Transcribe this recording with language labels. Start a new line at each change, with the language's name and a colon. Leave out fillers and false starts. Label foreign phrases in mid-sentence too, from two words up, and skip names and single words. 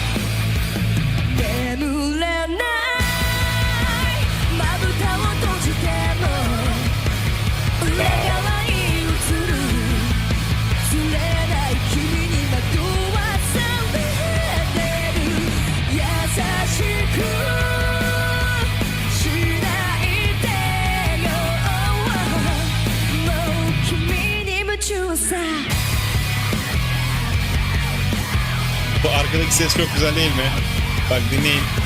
Japanese: 眠れないまぶたを閉じても裏側に映る釣れない君に惑わされてる優しくしないでよもう君に夢中さ
Turkish: Bu arkadaki ses çok güzel değil mi? Bak dinleyin.